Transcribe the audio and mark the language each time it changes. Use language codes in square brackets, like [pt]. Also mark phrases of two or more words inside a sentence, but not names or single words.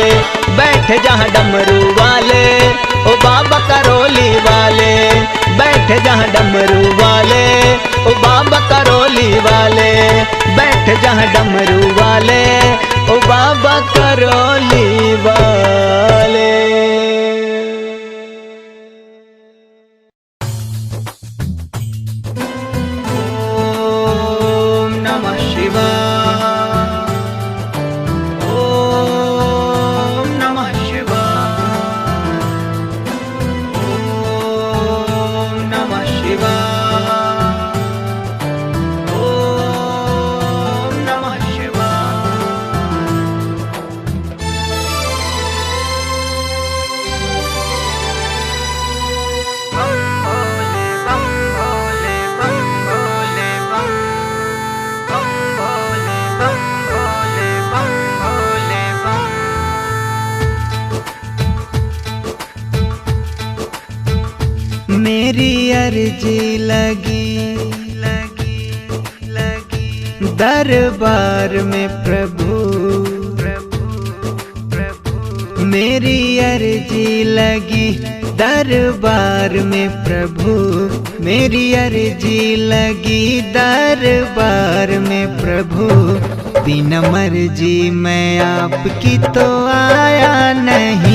[hi] बैठ जहाँ डमरू वाले, ओ बाबा करौली वाले। बैठ जहाँ डमरू वाले, ओ बाबा करौली वाले। बैठ जहाँ डमरू वाले, ओ बाबा करौली वाले। [sa] ओम नमः शिवाय, ओम नमः शिवाय, ओम नमः शिवाय, ओम नमः शिवाय। [hi] बम भोले बम भोले बम भोले बम, बम भोले बम भोले बम। मेरी अर्जी लगी दरबार में प्रभु। मेरी अर्जी लगी दरबार में प्रभु। मेरी अर्जी लगी दरबार में प्रभु। बिना मर्जी मैं आपकी तो आया नहीं।